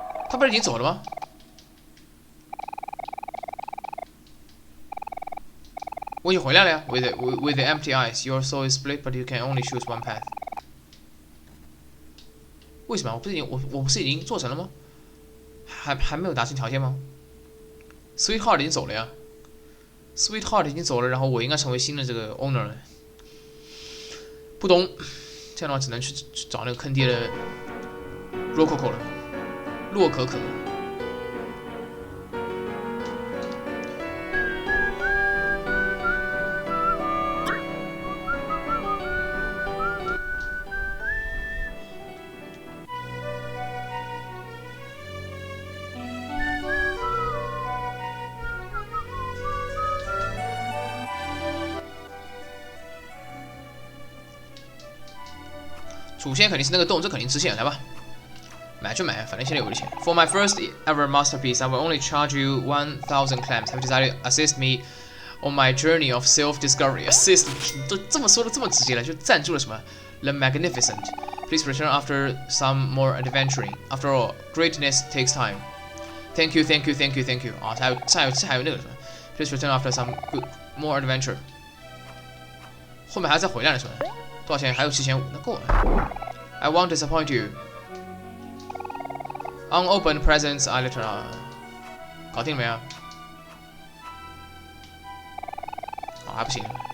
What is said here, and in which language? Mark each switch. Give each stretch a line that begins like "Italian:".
Chinese: 他不是已经走了吗？我已经回来了呀。
English: With the empty eyes, your soul is split, but you can only choose one path.
Chinese: 为什么？我不是已经做成了吗？还没有达成条件吗 ？Sweetheart 已经走了呀。 Sweetheart 已经走了，然后我应该成为新的这个 owner 了。不懂，这样的话只能去找那个坑爹的 Rococo 了，洛可可。主线肯定是那个洞，这肯定支线，来吧，买就买，反正现在有我的钱。
English: For my first ever masterpiece, I will only charge you 1,000 clams. Have decided to assist me on my journey of self-discovery.
Chinese: Assist me， 都这么说的这么直接了，就赞助了什么 The Magnificent.
English: Please return after some more adventuring. After all, greatness takes time. Thank you, thank you, thank you, thank you. 啊，还有那个什么 Please return after some good more adventure.
Chinese: 后面还要再回来了是吧？多少钱？还有7500，那够了。 I won't disappoint you.
English: Unopened presents I return. 搞定了没啊？
Chinese: 啊，还不行。